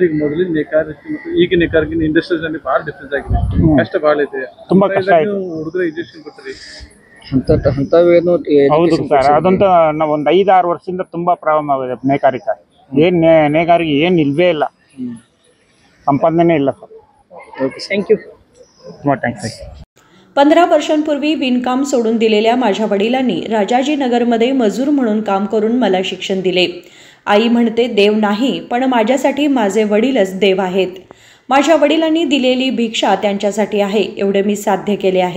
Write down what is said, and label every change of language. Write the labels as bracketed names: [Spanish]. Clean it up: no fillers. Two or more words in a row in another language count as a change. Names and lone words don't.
[Kannada] ಈಗ ಮೊದಲಿನ ನೇಕಾರಕ್ಕೆ ಮತ್ತು ಈಗ ನೇಕಾರಕ್ಕೆ ಇಂಡಸ್ಟ್ರೀಸ್ ಭಾಳ ಡಿಫ್ರೆನ್ಸ್ ಆಗಿದೆ, ಕಷ್ಟ ಭಾಳ ಇದೆ, ತುಂಬ ಕಷ್ಟ ಆಯ್ತು। ಹುಡುಗರ ಇಂಜೆಕ್ಷನ್ ಕೊಡ್ತಾರೆ ಹೌದು ಸರ್, ಅದಂತ ನಾವು ಒಂದು 5-6 ವರ್ಷದಿಂದ ತುಂಬ ಪ್ರಾಬ್ಲಮ್ ಆಗಿದೆ ನೇಕಾರಿಕೆ। ನೇಕಾರಿಗೆ ಏನು ಇಲ್ವೇ ಇಲ್ಲ, ಸಂಪಾದನೆ ಇಲ್ಲ सर। [English] okay, thank you, [Kannada] ತುಂಬ ಥ್ಯಾಂಕ್ಸ್। [Marathi] 15 वर्षांपूर्वी विणकाम सोडून दिलेल्या माझ्या वडिलांनी राजाजीनगरमध्ये मजूर म्हणून काम करून मला शिक्षण दिले। आई म्हणते देव नाही, पण माझ्यासाठी माझे वडीलच देव आहेत। माझ्या वडिलांनी दिलेली भिक्षा त्यांच्यासाठी आहे, एवढे मी साध्य केले आहे।